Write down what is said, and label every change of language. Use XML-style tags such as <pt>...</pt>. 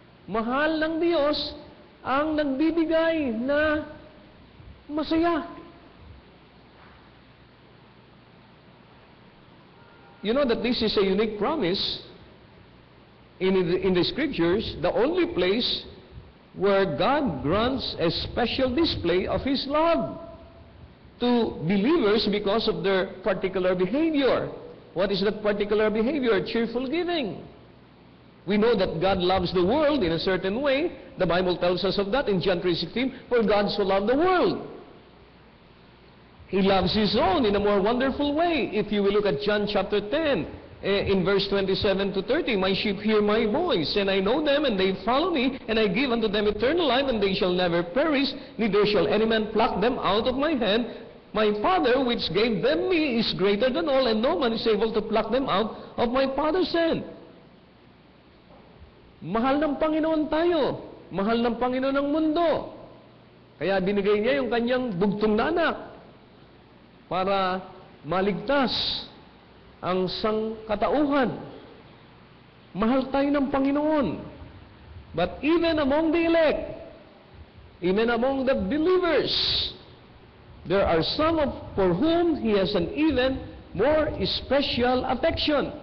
<tl>Mahal ng Diyos ang nagbibigay na masaya.</tl> <en>You know that this is a unique promise in the Scriptures, the only place where God grants a special display of His love to believers because of their particular behavior. What is that particular behavior? Cheerful giving. We know that God loves the world in a certain way. The Bible tells us of that in John 3:16, for God so loved the world. He loves His own in a more wonderful way. If you will look at John chapter 10, in verse 27 to 30, my sheep hear my voice, and I know them, and they follow me, and I give unto them eternal life, and they shall never perish, neither shall any man pluck them out of my hand. My Father, which gave them me, is greater than all, and no man is able to pluck them out of my Father's hand.</en> <tl>Mahal ng Panginoon tayo. Mahal ng Panginoon ang mundo. Kaya binigay niya yung kanyang bugtong na anak para maligtas ang sangkatauhan. Mahal tayo ng Panginoon.</tl> <en>But even among the elect, even among the believers, there are some for whom He has an even more special affection.</en>